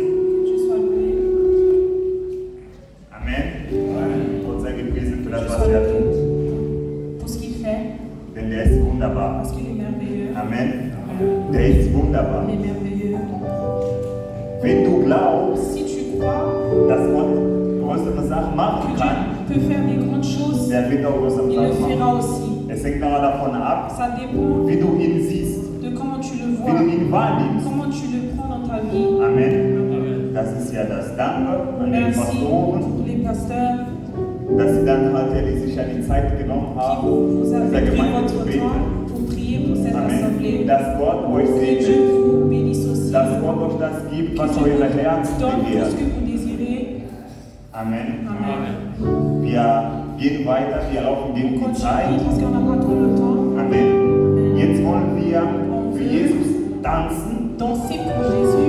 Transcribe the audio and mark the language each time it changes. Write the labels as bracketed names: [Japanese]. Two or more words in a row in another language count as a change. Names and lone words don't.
[German] Tschüss, Freunde. Amen. Gott sei gepriesen für das, was er tut. [French] Pour ce qu'il fait, [German] Denn der ist wunderbar. [French] parce qu'il est merveilleux. [German] Amen. Der ist wunderbar. [French] Il est merveilleux. [German] Wenn du glaubst, [French] Si tu crois [German] dass Gott größere Sachen [French] que [German] machen kann, [French] Dieu peut faire des grandes choses, [German] der wird auch größere [French] il le [German] Sachen [French] fera [German] machen. [French] aussi. [German] Es hängt aber davon ab, [French] Ça dépend [German] wie du ihn siehst, [French] de comment tu le [German] wie [French] vois, [German] du ihn wahrnimmst. [French] comment tu le prends dans ta vie. Amen. [German] Das ist ja das Danke an den [French] Merci [German] Pastoren, [French] pour les pasteurs [German] dass sie dann halt sich ja die Zeit genommen [French] qui [German] haben, [French] vous [German] dieser [French] avez pris [German] Gemeinde zu [French] votre [German] beten. [French] temps pour prier pour cette Amen. assemblée. [German] Dass Gott euch [French] Que [German] segnet. [French] Dieu vous bénisse aussi. [German] Dass Gott euch das gibt, [French] Que [German] was [French] Dieu [German] eure [French] vous [German] Herz [French] donne tout [German] begehrt. [French] ce que vous désirez. Amen. Amen. [German] Wir gehen weiter, wir laufen [French] On [German] gegen die [French] continue [German] Zeit. [French] parce qu'on n'a pas trop le temps. Amen. [German] Jetzt wollen wir für Jesus tanzen. [French] Danser pour Jésus.